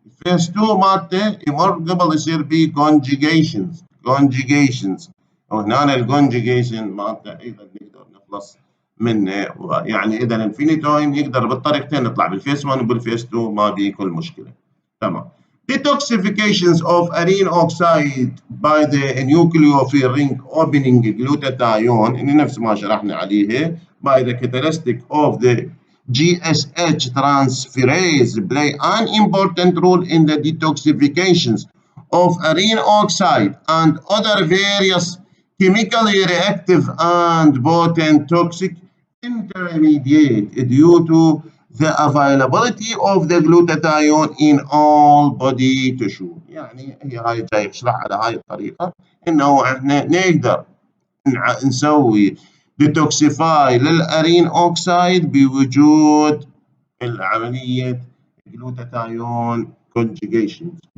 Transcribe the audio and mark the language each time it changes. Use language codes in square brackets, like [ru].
[ar] فيس 2 مالته يمر قبل يصير به كونجيجيشنز وهنا الكونجيجيشن مالته ايضا نقدر نخلص منه. يعني اذا الفينيتوين يقدر بالطريقتين يطلع بالفيس 1 وبالفيس 2 ما به كل مشكله. تمام. [en] Detoxifications of arene oxide by the nucleophilic ring opening glutathione [ar] نفس ما شرحنا عليه [en] by the catalytic of the GSH transferase play an important role in the detoxifications of arene oxide and other various chemically reactive and potent toxic intermediate due to the availability of the glutathione in all body tissue. [ar] يعني هي هاي جاي يشرح على هاي الطريقة انه احنا نقدر نسوي ديتوكسيفاي للارين اوكسايد بوجود العملية جلوتاثيون كونجيجيشن.